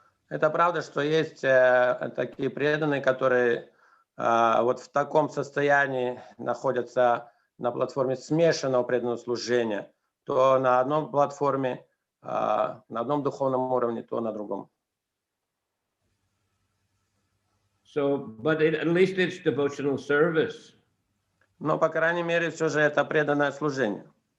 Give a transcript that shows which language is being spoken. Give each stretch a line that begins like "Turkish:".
Russian: Это правда, что есть такие преданные, которые вот в таком состоянии находятся на платформе смешанного преданного служения, то на одном платформе, на одном духовном уровне, то на другом.
English: So, but at least it's devotional service.
Russian: Но, по крайней мере, все же это преданное служение.